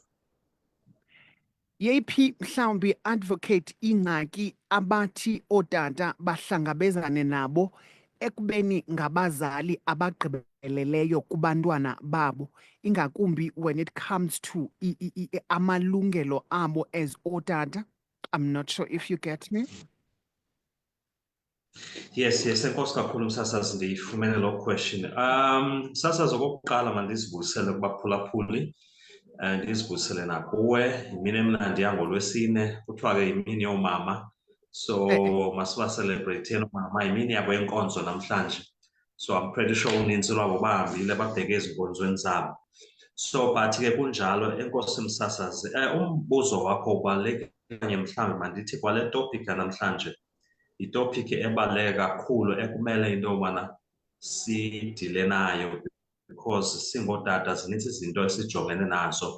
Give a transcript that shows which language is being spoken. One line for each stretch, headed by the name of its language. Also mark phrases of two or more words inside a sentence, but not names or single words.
Xhosa: Yeyiphi mhlawumbi advocate ingxaki abathi otata bahlangabezane nabo ekubeni ngabazali abagqibeleleyo kubantwana babo ingakumbi
English: when it comes to
Xhosa: amalungelo abo as otata?
English: I'm not sure if you get me. Yes,
Xhosa: enkosi kakhulu msasazi ndiyifumene lo question. Msasazi okokuqala mandizibuyisele kubaphulaphuli, ndizibuyisele nakuwe. Yimini emnandi yangoLwesine, kuthiwa ke yimini yoomama. So masibacelebreyitheni oomama, yimini yabo yenkonzo namhlanje.
English: So I'm pretty sure
Xhosa: uninzi lwabo bahambile babheke ezinkonzweni zabo. So but ke kunjalo enkosi msasazi. Umbuzo wakho ubalulekile kanye mhlawumbi mandithi kwale topic namhlanje. Itopiki ebaluleke kakhulu ekumele into yobana sidile nayo because singotata zininzi izinto esijongene nazo.